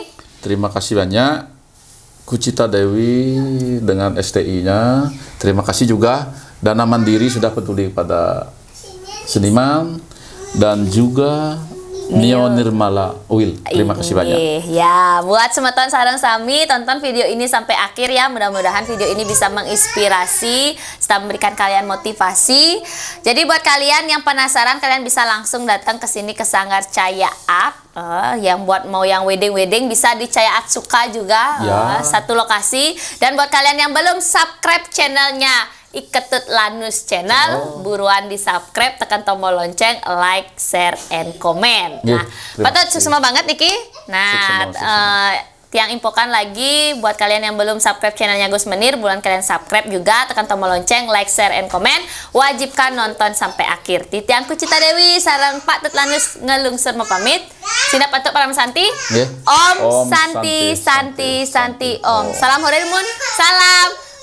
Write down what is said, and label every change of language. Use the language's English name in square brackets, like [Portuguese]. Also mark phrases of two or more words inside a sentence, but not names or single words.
[Indonesian] Terima kasih banyak Kucita Dewi dengan STI-nya. Terima kasih juga Dana Mandiri sudah peduli pada seniman dan juga Nio Nirmala Oil. Terima kasih banyak. Ya, buat [Balinese] semeton sareng sami [Indonesian] tonton video ini sampai akhir ya. Mudah-mudahan video ini bisa menginspirasi serta memberikan kalian motivasi. Jadi buat kalian yang penasaran kalian bisa langsung datang ke sini ke Sanggar Cahaya Art. Yang buat mau yang wedding bisa di Cahaya Art Suka juga. Satu lokasi. Dan buat kalian yang belum subscribe channelnya Iketut Lanus Channel, buruan di subscribe, tekan tombol lonceng, [English] like, share, and comment. [Indonesian] Nah, Pak Tut sukses banget Niki. Nah, Tiang infokan lagi buat kalian yang belum subscribe channelnya Gus Menir, buruan kalian subscribe juga, tekan tombol lonceng, [English] like, share, and comment. [Indonesian] Wajibkan nonton sampai akhir. [Balinese] Titiang Kucita Dewi sareng Pak Tut Lanus ngelungsur [Indonesian] mau pamit. Sina Pak Tut Param Santi. [Sanskrit] Om Santi Santi Santi Om. [Indonesian] Salam Horemun. Salam